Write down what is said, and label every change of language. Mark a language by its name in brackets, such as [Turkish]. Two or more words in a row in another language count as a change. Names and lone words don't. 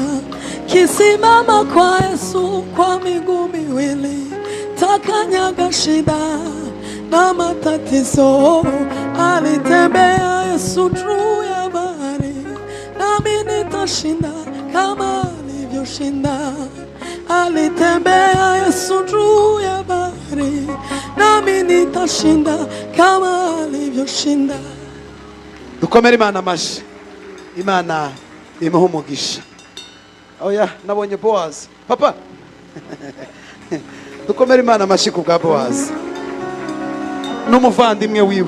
[Swahili] Kisimama kwa Yesu kwa miguu miwili, takanyaga shida na matatizo. Alitembea Yesu juu ya bahari, nami nitashinda kama alivyoshinda. Alitembea Yesu juu ya bahari, nami nitashinda kama alivyoshinda. [Kinyarwanda] Dukomere Imana amashi. Imana imuhe umugisha. Oya, nabonye Boaz. Papa. Dukomere Imana amashi ku bwa Boaz n'umuvandimwe wiwe.